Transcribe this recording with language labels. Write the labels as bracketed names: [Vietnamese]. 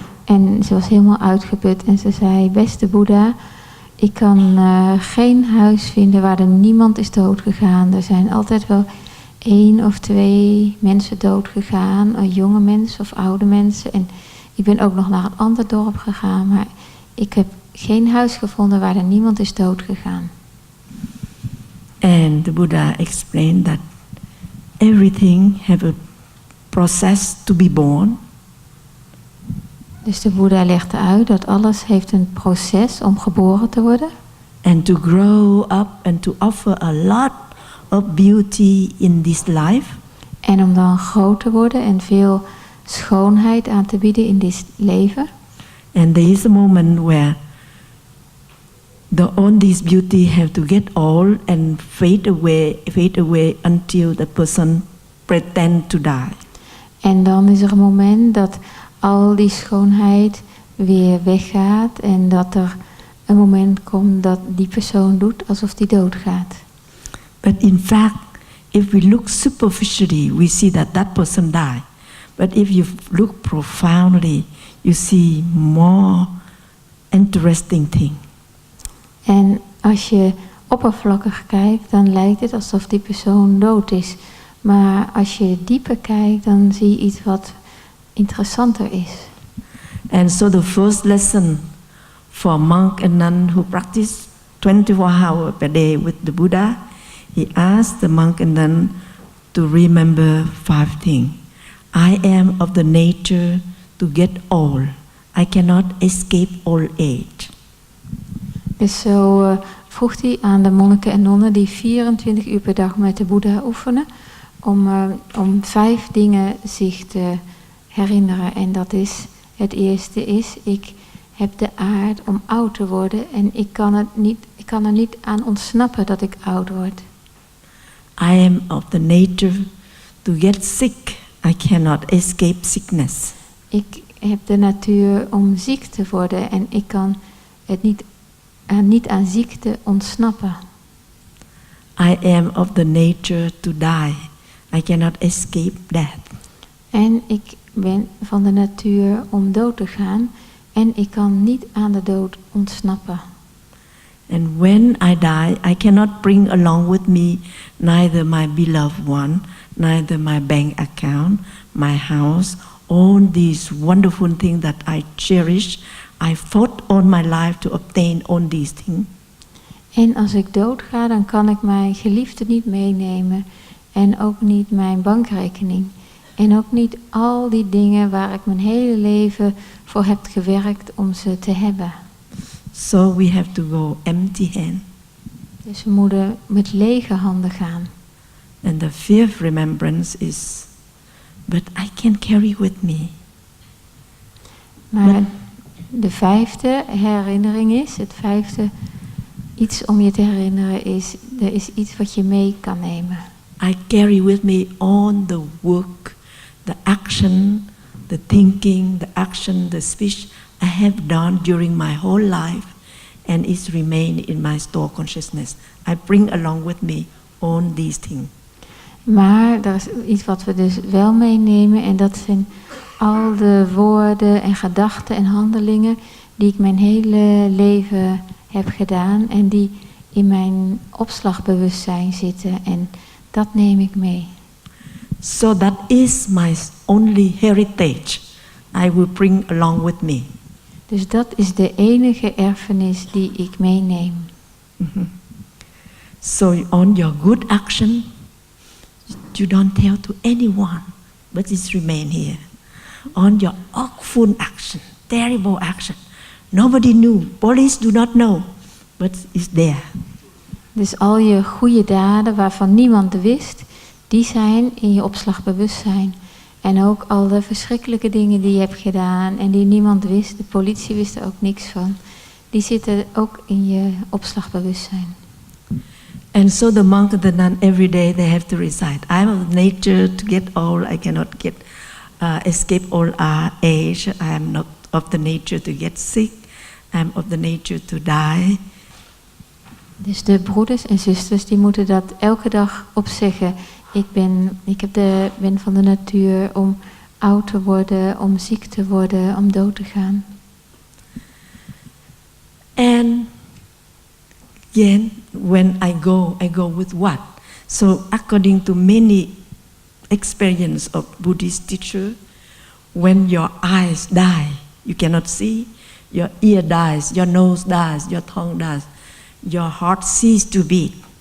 [Dutch] En ze was helemaal uitgeput. En ze zei, beste Boeddha, ik kan geen huis vinden waar er niemand is doodgegaan. Er zijn altijd wel 1 of 2 mensen doodgegaan. Jonge mensen of oude mensen. En ik ben ook nog naar een ander dorp gegaan. Maar ik heb geen huis gevonden waar er niemand is doodgegaan. [English] And the Buddha explained that everything have a process to be born. [Dutch] Dus de Boeddha legde uit dat alles heeft een proces om geboren te worden. [English] And to grow up and to offer a lot of beauty in this life. [Dutch] En om dan groot te worden en veel schoonheid aan te bieden in dit leven. [English] And there is a moment where all this beauty have to get old and fade away until the person pretend to die. [Dutch] En dan is er een moment dat al die schoonheid weer weggaat en dat er een moment komt dat die persoon doet alsof die doodgaat. [English] But in fact, if we look superficially, we see that that person died. But if you look profoundly, you see more interesting thing. [Dutch] En als je oppervlakkig kijkt, dan lijkt het alsof die persoon dood is. Maar als je dieper kijkt, dan zie je iets wat interessanter is. [English] And so the first lesson for monk and nun who practice 24 hours per day with the Buddha, he asked the monk and nun to remember 5 things. I am of the nature to get old. I cannot escape old age. [Dutch] Dus zo vroeg hij aan de monniken en nonnen die 24 uur per dag met de Boeddha oefenen, om 5 dingen zich te herinneren. En dat is, het eerste is, ik heb de aard om oud te worden en ik kan er niet aan ontsnappen dat ik oud word. [English] I am of the nature to get sick. I cannot escape sickness. [Dutch] Ik heb de natuur om ziek te worden en ik kan het niet aan ziekte ontsnappen. [English] I am of the nature to die. I cannot escape death. [Dutch] En ik ben van de natuur om dood te gaan en ik kan niet aan de dood ontsnappen. [English] And when I die, I cannot bring along with me neither my beloved one, neither my bank account, my house, all these wonderful things that I cherish. I fought all my life to obtain all these things. [Dutch] En als ik doodga, dan kan ik mijn geliefde niet meenemen en ook niet mijn bankrekening. En ook niet al die dingen waar ik mijn hele leven voor heb gewerkt om ze te hebben. [English] So we have to go empty-handed. [Dutch] Dus we moeten met lege handen gaan. [English] And the fifth remembrance is, but I can carry with me. [Dutch] Maar de vijfde herinnering is, het vijfde iets om je te herinneren is, er is iets wat je mee kan nemen. [English] I carry with me all the work, the action, the thinking, the action, the speech I have done during my whole life, and it's remain in my store consciousness. I bring along with me all these things. [Dutch] Maar er is iets wat we dus wel meenemen en dat zijn al de woorden en gedachten en handelingen die ik mijn hele leven heb gedaan en die in mijn opslagbewustzijn zitten en dat neem ik mee. [English] So that is my only heritage I will bring along with me. [Dutch] Dus dat is de enige erfenis die ik meeneem. Mm-hmm. [English] So on your good action, you don't tell to anyone, but it remain here. On your awful action, terrible action, nobody knew, police do not know, but it's there. [Dutch] Dus al je goede daden waarvan niemand wist, die zijn in je opslagbewustzijn. En ook al de verschrikkelijke dingen die je hebt gedaan en die niemand wist, de politie wist er ook niks van, die zitten ook in je opslagbewustzijn. [English] And so the monk and the nun every day they have to recite. I'm of nature to get old. I cannot get escape old age. I am not of the nature to get sick. I'm of the nature to die. [Dutch] Dus de broeders en zusters die moeten dat elke dag opzeggen. Ik ben van de natuur om oud te worden, om ziek te worden, om dood te gaan. [English] And again, when I go with what? So according to many experience of Buddhist teacher, when your eyes die, you cannot see, your ear dies, your nose dies, your tongue dies, your heart ceases to beat.